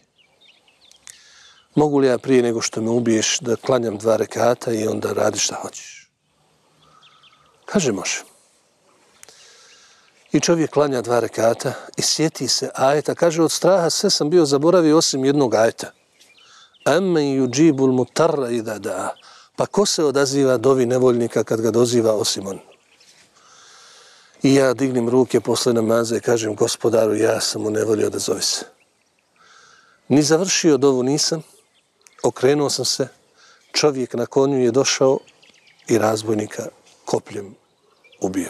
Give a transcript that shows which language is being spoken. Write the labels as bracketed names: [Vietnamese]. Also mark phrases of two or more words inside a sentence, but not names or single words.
[Bosnian] Mogu li ja prije nego što me ubiješ da klanjam 2 rekata i onda radiš šta hoćeš? Kaže, može. I čovjek klanja 2 rekata i sjeti se ajeta. Kaže, od straha sve sam bio zaboravio osim jednog ajeta. [Arabic] أمن يجيب المضطر إذا دعا. [Bosnian] Pa ko se odaziva dovi nevoljnika kad ga doziva osim on? I ja dignem ruke posle namaza i kažem, gospodaru, ja sam u nevolji, odazovi se. Ni završio dovu nisam, okrenuo sam se, čovjek na konju je došao i razbojnika kopljem ubio.